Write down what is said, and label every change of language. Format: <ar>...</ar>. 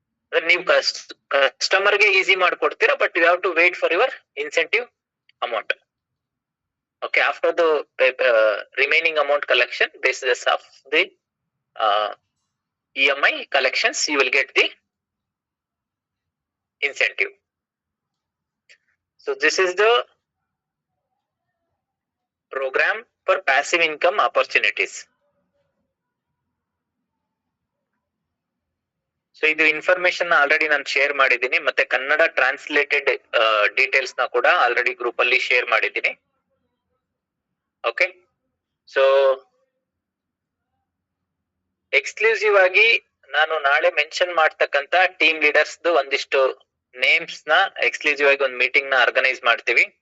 <kn>ಅಂದ್ರೆ ನೀವು ಕಸ್ಟಮರ್ ಗೆ ಈಸಿ ಮಾಡ್ಕೊಡ್ತೀರಾ,</kn> <en>But you have to wait for your incentive amount. Okay, after the remaining amount collection basis of the EMI collections you will get the incentive. So this is the program for passive income opportunities.</en> <kn>So ಇದು information already ನಾನು share ಮಾಡಿದ್ದೀನಿ, ಮತ್ತೆ Kannada translated details ನ ಕೂಡ already group ಅಲ್ಲಿ share ಮಾಡಿದ್ದೀನಿ. Okay, so exclusive ಆಗಿ ನಾನು ನಾಳೆ ಮೆನ್ಷನ್ ಮಾಡ್ತಕ್ಕಂತ ಟೀಮ್ ಲೀಡರ್ಸ್ ಒಂದಿಷ್ಟು ನೇಮ್ಸ್ ನ ಎಕ್ಸ್ಕ್ಲೂಸಿವ್ ಆಗಿ ಒಂದು ಮೀಟಿಂಗ್ ನ ಆರ್ಗನೈಸ್ ಮಾಡ್ತೀವಿ.</kn>